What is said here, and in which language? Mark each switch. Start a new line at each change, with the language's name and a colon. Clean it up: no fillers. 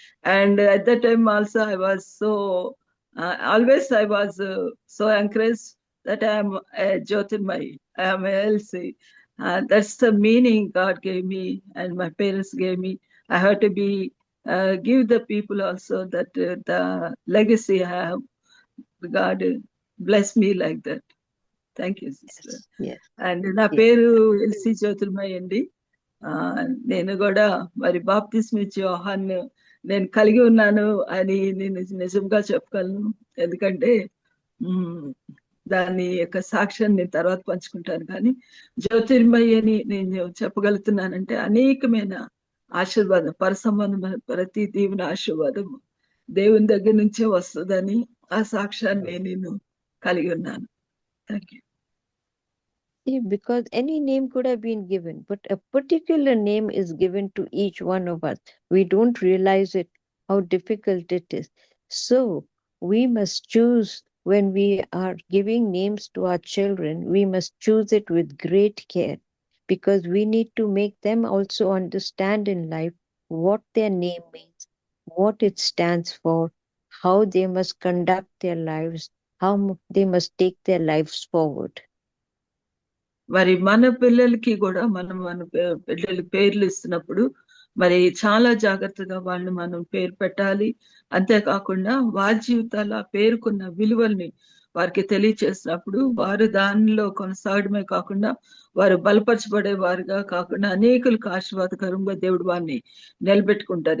English: And at that time also I was so always I was so encouraged that I am a Jyotirmayi. I am a Elsie. That's the meaning God gave me and my parents gave me. I have to be give the people also that the legacy I have. God bless me like that. Thank you, sister. Yes.
Telugu: And నా పేరు LC Jyotirmayi అండి. నేను కూడా మరి బాప్తిస్మ ఇచ్చే యోహాను నేను కలిగి ఉన్నాను అని నేను నిజంగా చెప్పగలను. ఎందుకంటే దాని యొక్క సాక్ష్యాన్ని నేను తర్వాత పంచుకుంటాను. కానీ జ్యోతిర్మయి అని నేను చెప్పగలుగుతున్నానంటే అనేకమైన ఆశీర్వాదం, పరసంబంధమైన ప్రతి దీవెన ఆశీర్వాదం దేవుని దగ్గర నుంచే వస్తుందని ఆ సాక్ష్యాన్ని నేను కలిగి ఉన్నాను.
English: Thank you. Because any name could have been given, but a particular name is given to each one of us. We don't realize it, how difficult it is. So we must choose when we are giving names to our children, we must choose it with great care, because we need to make them also understand in life what their name means, what it stands for, how they must conduct their lives, how they must take their lives forward.
Telugu: మరి మన పిల్లలకి కూడా మనం మన పిల్లలకి పేర్లు ఇస్తున్నప్పుడు మరి చాలా జాగ్రత్తగా వాళ్ళు మనం పేరు పెట్టాలి. అంతేకాకుండా వారి జీవితాల్లో ఆ పేరుకున్న విలువల్ని వారికి తెలియచేసినప్పుడు వారు దానిలో కొనసాగడమే కాకుండా వారు బలపరచబడే వారుగా కాకుండా అనేకులకు ఆశీర్వాదకరంగా దేవుడు వారిని నిలబెట్టుకుంటారు.